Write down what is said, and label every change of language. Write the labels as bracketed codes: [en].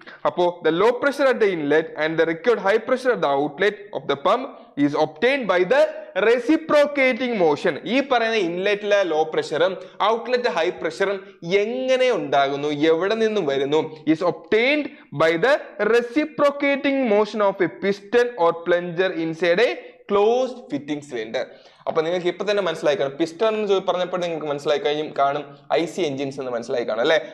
[en] അപ്പോ the low pressure at the inlet and the required high pressure at the outlet of the pump is obtained by the reciprocating motion. [ml] ഈ പറയുന്ന ഇൻലെറ്റിലെ law പ്രഷറും outlet high പ്രഷറും എങ്ങനെ ഉണ്ടാകുന്നു, എവിടെ നിന്നും വരുന്നു? [en] is obtained by the reciprocating motion of a piston or plunger inside a closed fitting cylinder. [ml] അപ്പൊ നിങ്ങൾക്ക് ഇപ്പൊ തന്നെ മനസ്സിലായി കാണും. പിസ്റ്റൺ എന്ന് പറഞ്ഞപ്പോൾ നിങ്ങൾക്ക് മനസ്സിലായി കാണും IC എഞ്ചിൻസ് എന്ന് മനസ്സിലായി കാണും അല്ലെ?